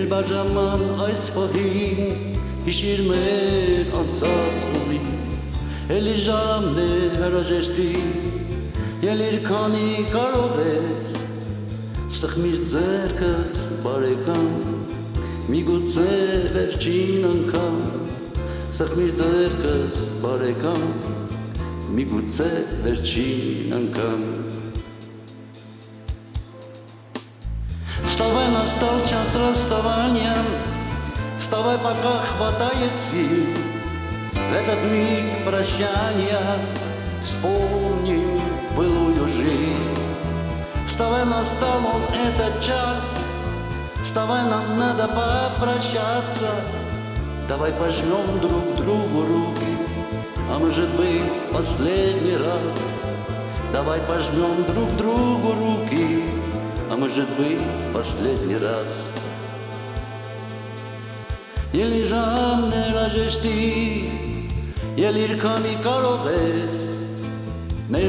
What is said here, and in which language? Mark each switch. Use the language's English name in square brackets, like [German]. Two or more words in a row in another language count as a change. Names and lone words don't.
[Armenian] բաժաման այս պահին Հիշիր մեր անցած ուղին Ելի ժամն է հրաժեշտի Ելիր քանի կարող ես Սխմիր ձերքս բարեկամ Միգուցե վերջին անգամ Սխմիր ձերքս բարեկամ Միգուցե վերջին անգամ [Russian] Вставай, настал час расставания Вставай, пока хватает сил В этот миг прощания Вспомним былую жизнь Вставай, настал он этот час Вставай, нам надо попрощаться Давай пожмем друг другу руки А может быть последний раз Давай пожмем друг другу руки А может быть последний раз [Armenian] Ելի ժամն է հրաժեշտի Ելիր քանի կարող ես Մեր